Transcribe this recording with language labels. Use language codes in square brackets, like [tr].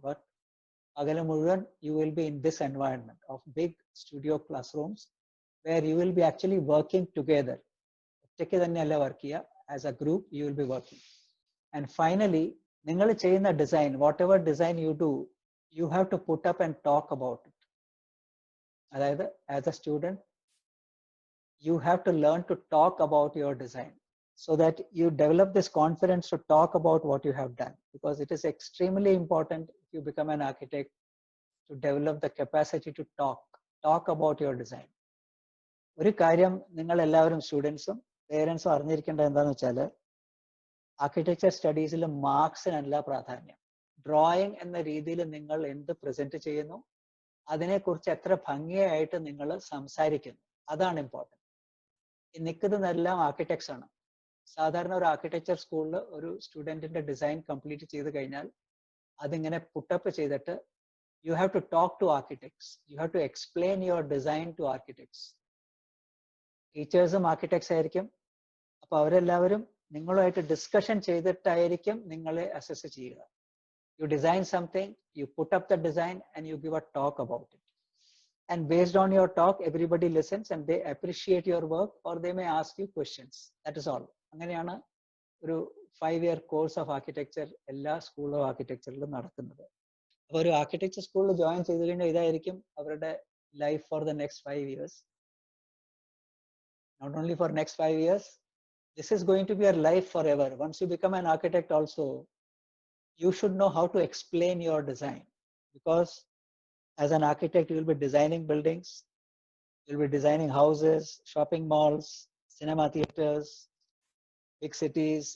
[en] but [ml] പകല് മുഴുവൻ [en] You will be in this environment of big studio classrooms where you will be actually working together. [ml] ഒറ്റയ്ക്ക് തന്നെയല്ല work ചെയ്യുക, [en] As a group you will be working. And finally [ml] നിങ്ങൾ ചെയ്യുന്ന design, [en] Whatever design you do, you have to put up and talk about it. അതായത് as a student you have to learn to talk about your design, so that you develop this confidence to talk about what you have done, because it is extremely important if you become an architect to develop the capacity to talk about your design. [ml] ഒരു കാര്യം നിങ്ങൾ എല്ലാവരും സ്റ്റുഡൻസും പേരൻസും അറിഞ്ഞിരിക്കേണ്ടത് എന്താണെന്ന് വെച്ചാൽ architecture സ്റ്റഡീസിൽ മാർക്സിനല്ല പ്രാധാന്യം. Drawing എന്ന രീതിയിൽ നിങ്ങൾ എന്ത് പ്രസന്റ് ചെയ്യുന്നു, അതിനെക്കുറിച്ച് എത്ര ഭംഗിയായിട്ട് നിങ്ങൾ സംസാരിക്കുന്നു, അതാണ് ഇമ്പോർട്ടൻറ്റ്. ഈ നിൽക്കുന്നതെല്ലാം ആർക്കിടെക്ട്സ് ആണ്. സാധാരണ ഒരു ആർക്കിടെക്ചർ സ്കൂളിൽ ഒരു സ്റ്റുഡൻറ്റിന്റെ ഡിസൈൻ കംപ്ലീറ്റ് ചെയ്ത് കഴിഞ്ഞാൽ അതിങ്ങനെ പുട്ടപ്പ് ചെയ്തിട്ട് [en] You have to talk to architects, you have to explain your design to architects. [ml] ടീച്ചേഴ്സും ആർക്കിടെക്ട്സ് ആയിരിക്കും. അപ്പോൾ അവരെല്ലാവരും നിങ്ങളുമായിട്ട് ഡിസ്കഷൻ ചെയ്തിട്ടായിരിക്കും നിങ്ങളെ അസസ് ചെയ്യുക. [en] You design something, you put up the design and you give a talk about it. And based on your talk, everybody listens and they appreciate your work or they may ask you questions. That is all. [ml] അങ്ങനെയാണ് ഒരു 5-year course of architecture എല്ലാ school of ആർക്കിടെക്ചറിലും നടക്കുന്നത്. അപ്പോൾ ഒരു architecture സ്കൂളിൽ join ചെയ്ത് കഴിഞ്ഞാൽ ഇതായിരിക്കും അവരുടെ life [en] For the next 5 years. Not only for next 5 years, this is going to be your life forever. Once you become an architect also, you should know how to explain your design, because as an architect, you will be designing buildings, you'll be designing houses, shopping malls, cinema theaters, big cities.